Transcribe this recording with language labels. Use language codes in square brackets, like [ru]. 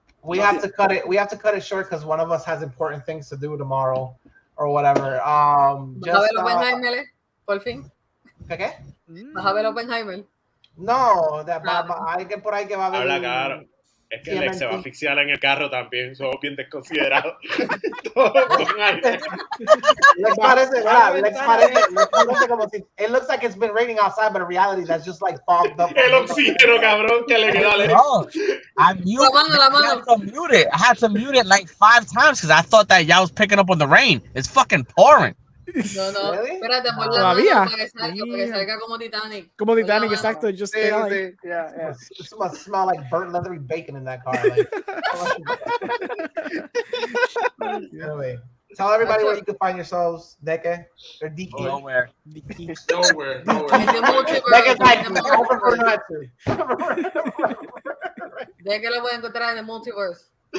[en] We have to cut it short because one of us has important things to do tomorrow or whatever. [es] ¿Vas a ver Oppenheimer, por fin? ¿Qué? ¿Vas a ver Oppenheimer? No, alguien por ahí que va a ver. Es que Lex se va a asfixiar en el carro también, somos bien desconsiderados. Todo con aire. Lex parece como si [en] it looks like it's been raining outside, but in reality that's just like fogged up. [es] El oxígeno, cabrón, que le queda a Lex. [en] Bro, I had to mute it like 5 times because I thought that y'all was picking up on the rain. It's fucking pouring. [es] No, [en] Really? [es] espérate, por la Todavía. mano para que salga como Titanic. Como Titanic, Por la exacto. [en] Just [es] Sí, sí, [en] yeah. It must smell like burnt leathery bacon in that car. Like, anyway, tell everybody where you can find yourselves, Deke or Deke. Nowhere. Nowhere. Deke's like, I prefer not to. [es] ¿De qué lo pueden encontrar en el multiverse?